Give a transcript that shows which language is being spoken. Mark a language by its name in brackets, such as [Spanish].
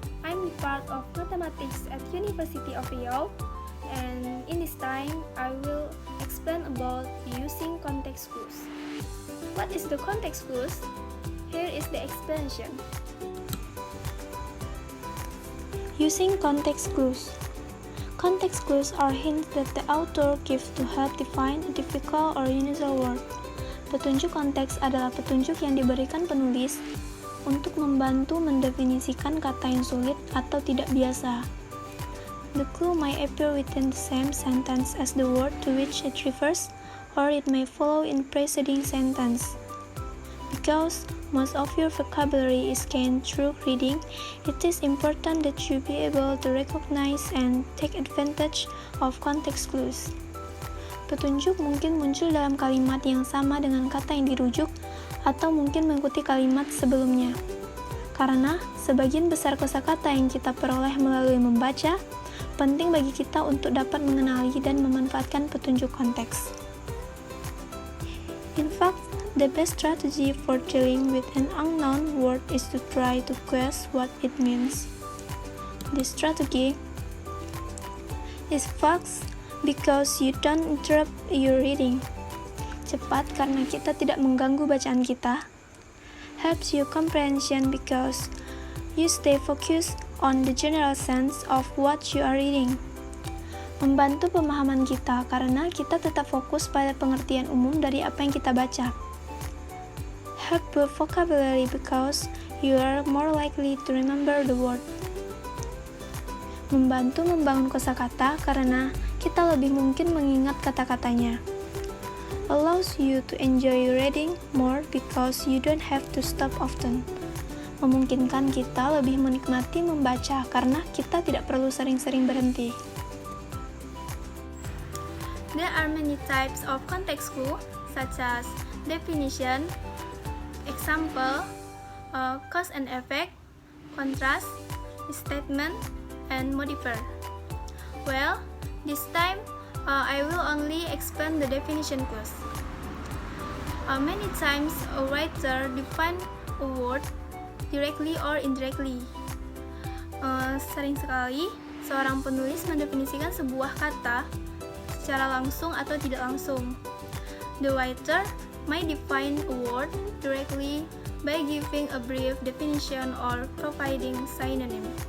[English] I'm part of mathematics at University of Riau, and in this time I will explain about using context clues. What is the context clues? Here is the explanation. Using context clues. Context clues are hints that the author gives to help define a difficult or unusual word. [Indonesian] Petunjuk konteks adalah petunjuk yang diberikan penulis untuk membantu mendefinisikan kata yang sulit atau tidak biasa. [English] The clue may appear within the same sentence as the word to which it refers, or it may follow in preceding sentence. Because most of your vocabulary is gained through reading, it is important that you be able to recognize and take advantage of context clues. [Indonesian] Petunjuk mungkin muncul dalam kalimat yang sama dengan kata yang dirujuk, atau mungkin mengikuti kalimat sebelumnya. Karena sebagian besar kosakata yang kita peroleh melalui membaca, penting bagi kita untuk dapat mengenali dan memanfaatkan petunjuk konteks. [English] In fact, the best strategy for dealing with an unknown word is to try to guess what it means. This strategy is fast because you don't interrupt your reading. [Indonesian] Cepat karena kita tidak mengganggu bacaan kita. [English] Helps you comprehension because you stay focused on the general sense of what you are reading. [Indonesian] Membantu pemahaman kita karena kita tetap fokus pada pengertian umum dari apa yang kita baca. [English] Help build vocabulary because you are more likely to remember the word. [Indonesian] Membantu membangun kosakata karena kita lebih mungkin mengingat kata-katanya. [English] Allows you to enjoy reading more because you don't have to stop often. [Indonesian] Memungkinkan kita lebih menikmati membaca karena kita tidak perlu sering-sering berhenti. [English] There are many types of context clue, such as definition, example, cause and effect, contrast, statement, and modifier. Well, this time I will only explain the definition clues. Many times a writer define a word directly or indirectly. [Indonesian] Sering sekali seorang penulis mendefinisikan sebuah kata secara langsung atau tidak langsung. [English] The writer may define a word directly by giving a brief definition or providing synonym.